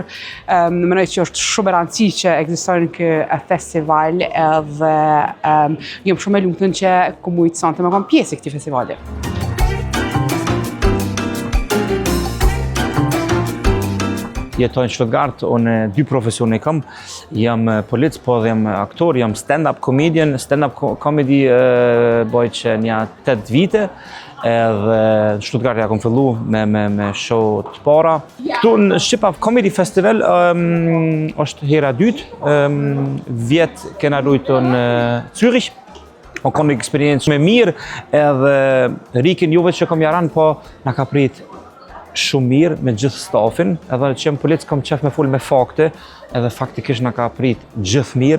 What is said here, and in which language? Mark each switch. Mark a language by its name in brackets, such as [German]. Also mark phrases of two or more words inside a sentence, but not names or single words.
[Albanian] Mendoj që është shumë e rëndësishme që ekziston ky festival edhe jam shumë e lumtur që komunitet sonte më kanë pjesë këtij festivali. Jetoj në Stuttgart, unë 2 profesione kam. Jam polic, po dhe jam aktor, jam [English] stand-up comedian. Stand-up comedy [Albanian] bëj që një 8 vite. Edhe në Stuttgart ja kom fillu me show të para. Këtu në Shqipap Comedy Festival është hera dytë. Vjet kena lujtu në Zürich. O kom një eksperiencë me mirë edhe rikin juve që kom jaran, po na ka prit shumë mirë me gjithë stafin, edhe që jem polic kom qef me full me fakte, edhe faktikisht na ka prit gjithë mirë.